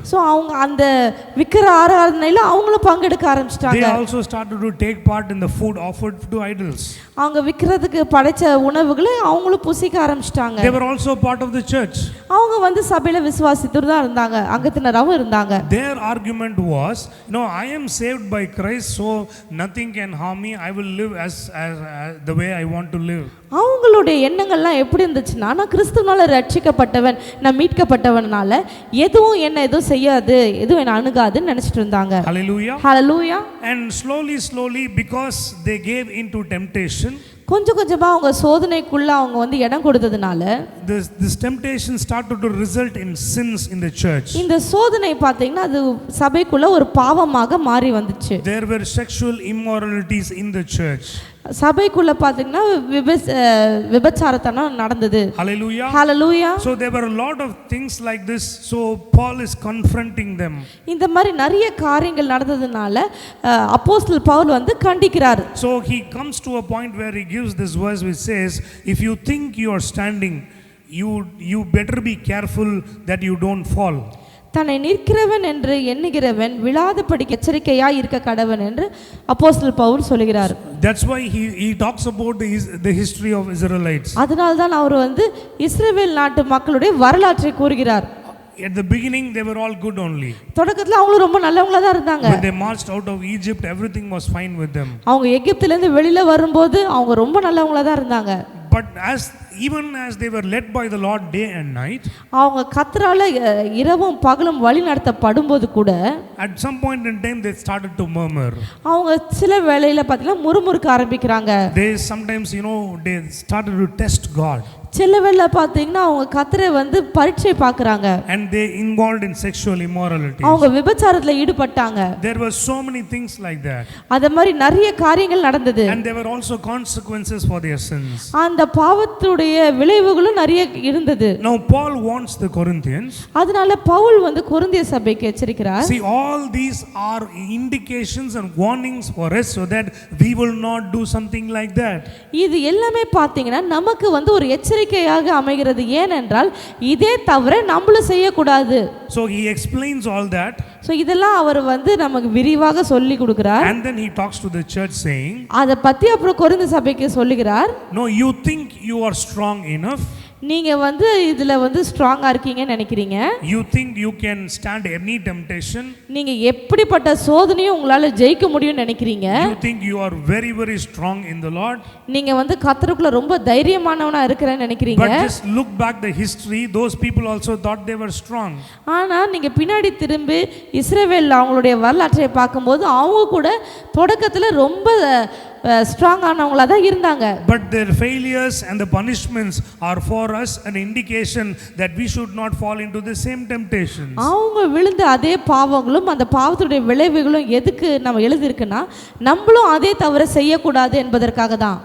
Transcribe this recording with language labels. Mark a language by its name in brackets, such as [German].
[Tamil] So அவங்க அந்த விக்கிர ஆராதனையில அவங்களும் பங்கெடுக்க ஆரம்பிச்சிட்டாங்க. [English] They also started to take part in the food offered to idols. [Tamil] அவங்க விக்கிறதுக்கு படைச்ச உணவுகளை அவங்களும் புசிக்க ஆரம்பிச்சிட்டாங்க. [English] They were also part of the church. [Tamil] அவங்க சபையில விசுவாசித்துட்டு தான் இருந்தாங்க, அங்கத்தினராகவும் இருந்தாங்க. [English] Their argument was, I am saved by Christ, so nothing can harm me. I will live as the way I want to live. [Tamil] அவங்களுடைய எண்ணங்கள்லாம் எப்படி இருந்துச்சுன்னா, நான் கிறிஸ்துவினால ரட்சிக்கப்பட்டவன், நான் மீட்கப்பட்டவனால எதுவும் செய்யாது, எதுவும் என்ன அணுகாதுன்னு நினைச்சிட்டு இருந்தாங்க. [English] Hallelujah. Hallelujah. And slowly because they gave into temptation, [Tamil] கொஞ்சம் கொஞ்சமா அவங்க சோதனைக்குள்ள அவங்க இடம் கொடுத்ததுனால [English] this temptation started to result in sins in the church. [Tamil] இந்த சோதனை பாத்தீங்கன்னா அது சபைக்குள்ள ஒரு பாவமாக மாறி வந்துச்சு. [English] There were sexual immoralities in the church. [Tamil] சபைக்குள்ள பாத்தீங்கன்னா விபச்சாரத்தனம் நடந்தது. [English] Hallelujah. Hallelujah. So there were a lot of things like this. So Paul is confronting them. [Tamil] இந்த மாதிரி நிறைய காரியங்கள் நடந்ததுனால அப்போஸ்தலர் Pavul கண்டிக்கிறார். [English] So he comes to a point where he gives this verse which says, if you think you are standing, you better be careful that you don't fall. [Tamil] தன்னை நிற்கிறவன் என்று எண்ணுகிறவன் விழாதபடி எச்சரிக்கையாய் இருக்க கடவன் என்று அப்போஸ்தலர் பவுல் சொல்கிறார். [English] That's why he talks about the history of Israelites. [Tamil] அதனால தான் அவர் இஸ்ரவேல் நாட்டு மக்களுடைய வரலாற்றை கூறுகிறார். [English] At the beginning they were all good only. [Tamil] தொடக்கத்துல அவங்க ரொம்ப நல்லவங்களா தான் இருந்தாங்க. [English] When they marched out of Egypt, everything was fine with them. [Tamil] அவங்க எகிப்தில இருந்து வெளியில வரும்போது அவங்க ரொம்ப நல்லவங்களா தான் இருந்தாங்க. [English] But as even as they were led by the Lord day and night, [Tamil] அவங்க கர்த்தரால இரவும் பகலும் வழி நடத்தப்படும்போது கூட [English] at some point in time they started to murmur. [Tamil] அவங்க சில வேளையில பார்த்தீங்கன்னா முறுமுறுக்க ஆரம்பிக்கிறாங்க. [English] They sometimes, they started to test God. [Tamil] சில வேளை பார்த்தீங்கன்னா அவங்க கர்த்தரை வந்து பரீட்சை பார்க்கறாங்க. [English] And they involved in sexual immorality. [Tamil] அவங்க விபச்சாரத்துல ஈடுபட்டாங்க. [English] There were so many things like that. [Tamil] அத மாதிரி நிறைய காரியங்கள் நடந்தது. [English] And there were also consequences for their sins. [Tamil] அந்த பாவத்துடைய விளைவுகளும் நிறைய இருந்தது. [English] Now Paul warns the Corinthians. [Tamil] அதனால பவுல் வந்து கொரிந்திய சபைக்கு எச்சரிக்கிறார். [English] See, all these are indications and warnings for us so that we will not do something like that. [Tamil] இது எல்லாமே பார்த்தீங்கன்னா நமக்கு வந்து ஒரு எச்சரிக்கையாக அமைகிறது. ஏனென்றால் இதே தவிர நம்மளும் செய்யக்கூடாது. [English] So he explains all that. [Tamil] So இதெல்லாம் அவர் வந்து நமக்கு விரிவாக சொல்லி கொடுக்கிறார். [English] And then he talks to the church saying, [Tamil] அதை பற்றி அப்புறம் கொரிந்து சபைக்கு சொல்லுகிறார். [English] No, you think you are strong enough. [Tamil] நீங்க வந்து இதுல வந்து ஸ்ட்ராங்கா இருக்கீங்கன்னு நினைக்கிறீங்க. [English] You think you can stand any temptation. [Tamil] நீங்க எப்படிப்பட்ட சோதனையும் உங்களால ஜெயிக்க முடியும்னு நினைக்கிறீங்க. [English] You think you are very very strong in the Lord. [Tamil] நீங்க வந்து கர்த்தருக்குள்ள ரொம்ப தைரியமானவனா இருக்கறேன்னு நினைக்கிறீங்க. [English] But just look back the history, those people also thought they were strong. [Tamil] ஆனா நீங்க பின்னாடி திரும்பி இஸ்ரவேல் அவங்களுடைய வரலாற்றை பார்க்கும்போது அவங்க கூட தொடக்கத்துல ரொம்ப ஸ்ட்ராங் ஆனவங்களா தான் இருந்தாங்க. [English] But their failures and the punishments are for us an indication that we should not fall into the same temptations. [Tamil] அவங்க விழுந்த அதே பாவங்களும் அந்த பாவத்துடைய விளைவுகளும் எதுக்கு நம்ம எழுதிருக்குன்னா நம்மளும் அதே தவற செய்யக்கூடாது என்பதற்காக தான்.